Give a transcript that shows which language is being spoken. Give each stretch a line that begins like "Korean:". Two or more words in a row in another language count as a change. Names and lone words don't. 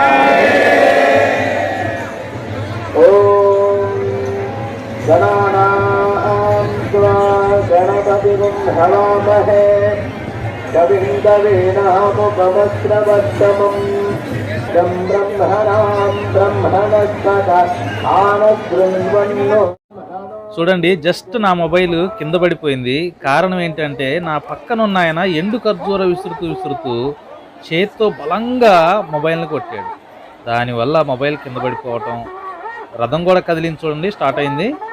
Sanskrit: ಓಂ ಗಣಾನಾಂ ತ್ವಾ ಗಣಪತಿಂ ಹವಾಮಹೇ ಕವಿಂ ಕವೀನಾಮುಪಮಸ್ರವಸ್ತಮಂ ಯಂ ಬ್ರಹ್ಮಣಾಂ ಬ್ರಹ್ಮಣಸ್ಪದ ಆನಶೃಣ್ವನ್ನೋ.
Telugu: చూడండి, జస్ట్ నా మొబైల్ కింద పడిపోయింది. కారణం ఏంటంటే నా పక్కన ఉన్న ఆయన ఎండు ఖర్జూర విసురుతూ చేత్తో బలంగా మొబైల్ని కొట్టాడు. దానివల్ల మొబైల్ కింద పడిపోవటం, రథం కూడా కదిలించి చూడండి, స్టార్ట్ అయింది.